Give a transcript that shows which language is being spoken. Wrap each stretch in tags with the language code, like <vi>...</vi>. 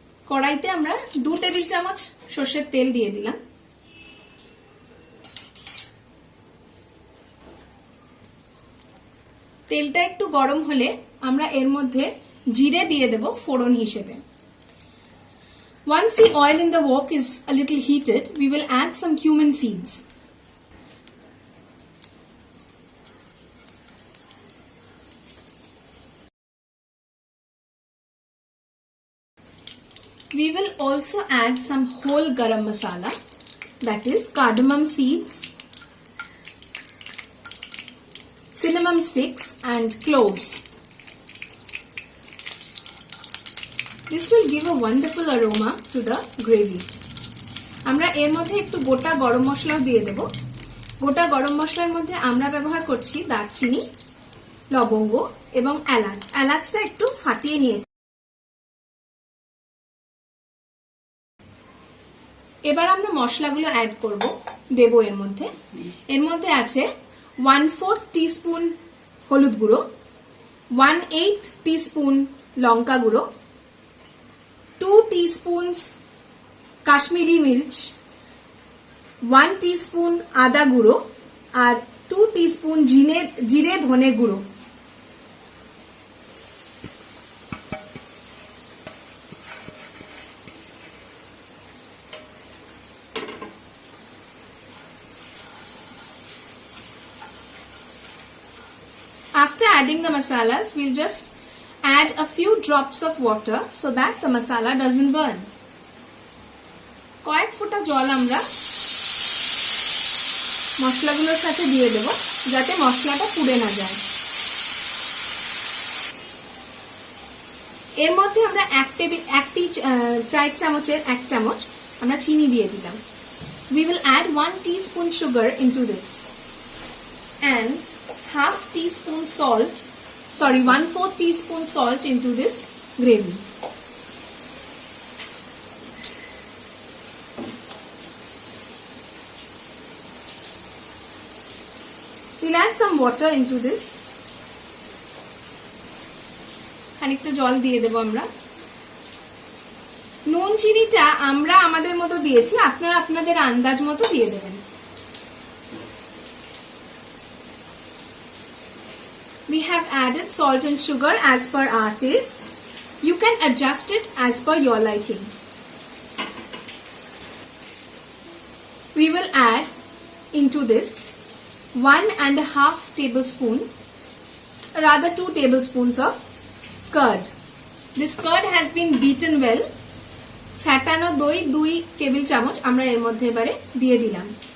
<bn>কড়াইতে আমরা 2 টেবিল চামচ সরষের তেল দিয়ে দিলাম। তেলটা একটু গরম হলে আমরা এর মধ্যে জিরে দিয়ে দেব ফোড়ন হিসেবে।</bn> <en>Once the oil in the wok is a little heated, we will add some cumin seeds. We will also add some whole garam masala, that is cardamom seeds, cinnamon sticks and cloves. This will give a wonderful aroma to the gravy.</en> <bn>আমরা এর মধ্যে একটু গোটা গরম মশলাও দিয়ে দেব। গোটা গরম মশলার মধ্যে আমরা ব্যবহার করছি দারচিনি, লবঙ্গ এবং এলাচ। এলাচটা একটু ফাটিয়ে নিয়েছি। এবার আমরা মশলাগুলো অ্যাড করব, দেব এর মধ্যে। এর মধ্যে আছে 1/4 টিস্পুন হলুদ গুঁড়ো, 1/8 টিস্পুন লঙ্কা গুঁড়ো, 2 টিস্পুনস কাশ্মীরি মির্চ, 1 টিস্পুন আদা গুঁড়ো আর 2 টিস্পুন জিরে ধনে গুঁড়ো।</bn> <en>After adding the masalas, we'll just add a few drops of water so that the masala doesn't burn.</en> <bn>কয়েক ফোঁটা জল আমরা মশলাগুলোর সাথে দিয়ে দেব যাতে মশলাটা পুড়ে না যায়। এর মধ্যে আমরা একটি চায়ের চামচের 1 চামচ আমরা চিনি দিয়ে দিলাম।</bn> <en>We will add 1 teaspoon sugar into this and 1/2 teaspoon salt, 1/4 teaspoon salt into this gravy. We'll add some water into this.</en> <bn>খানিকটা জল দিয়ে দেব আমরা। নুন চিনিটা আমরা আমাদের মতো দিয়েছি, আপনারা আপনাদের আন্দাজ মতো দিয়ে দেবেন।</bn> <en>We have added salt and sugar as per our taste. You can adjust it as per your liking. We will add into this 1.5 tablespoon, rather 2 tablespoons of curd. This curd has been beaten well.</en> <bn>ফ্যাটানো দই 2 table চামচ আমরা এর মধ্যে এবারে দিয়ে দিলাম।</bn>